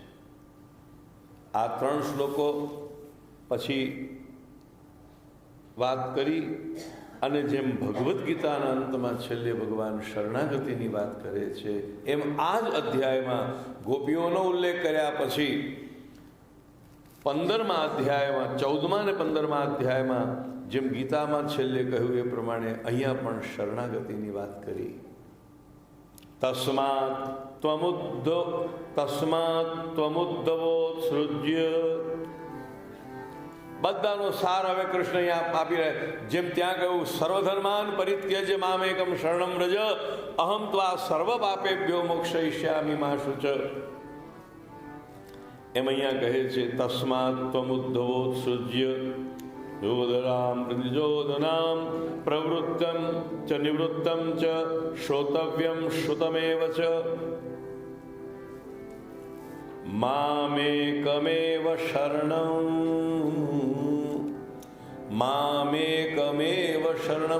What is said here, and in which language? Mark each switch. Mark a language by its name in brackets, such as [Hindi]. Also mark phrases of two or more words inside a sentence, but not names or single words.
[Gujarati] આ 3 શ્લોકો પછી વાત કરી અને જેમ ભગવદ્ ગીતાના અંતમાં છેલ્લે ભગવાન શરણાગતિની વાત કરે છે, એમ આ જ અધ્યાયમાં ગોપીઓનો ઉલ્લેખ કર્યા પછી 15મા અધ્યાયમાં, 14મા અને 15મા અધ્યાયમાં જેમ ગીતામાં છેલ્લે કહ્યું એ પ્રમાણે અહીંયા પણ શરણાગતિની વાત કરી. [Sanskrit] તસ્માત ત્વમુદ્ધવોત્સૃજ્ય, [Gujarati] બધાનો સાર હવે કૃષ્ણ અહીંયા આપી રહ્યા. જેમ ત્યાં કહ્યું, [Sanskrit] સર્વધર્માન પરિત્યજ્ય મામેકમ શરણમ વ્રજ, અહમ ત્વા સર્વ પાપેભ્યો મોક્ષયિષ્યામિ મા શુચ. [Gujarati] એમ અહીંયા કહે છે, [Sanskrit] તસ્માત ત્વમુદ્ધવોત્સૃજ્ય યોધરામ પ્રતિજોદનામ પ્રવૃત્તમ ચ નિવૃત્તમ ચ શ્રોતવ્યમ શ્રુતમેવ ચ મામેકમેવ શરણમ.